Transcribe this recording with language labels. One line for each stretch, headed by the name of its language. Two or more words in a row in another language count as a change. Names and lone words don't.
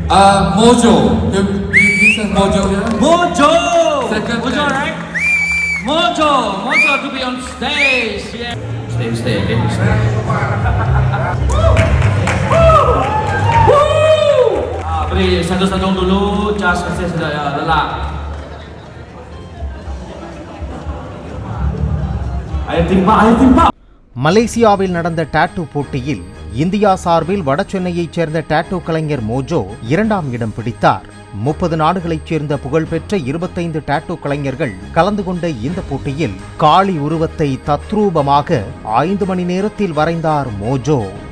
English: Mojo. He said Mojo. Yeah? Mojo! Second Mojo, place. right? Mojo to be on stage. Yeah. Stay, okay? Stay.
Malay: Beri satu-satu dulu, just kasi sudah lelah. Ayo timpa.
Tamil: மலேசியாவில் நடந்த டாட்டூ போட்டியில் இந்தியா சார்பில் வடசென்னையைச் சேர்ந்த டாட்டூ கலைஞர் மோஜோ 2ஆம் இடம் பிடித்தார். 30 நாடுகளைச் சேர்ந்த புகழ்பெற்ற 25 டாட்டூ கலைஞர்கள் கலந்து கொண்ட இந்த போட்டியில் காளி உருவத்தை தத்ரூபமாக 5 மணி நேரத்தில் வரைந்தார் மோஜோ.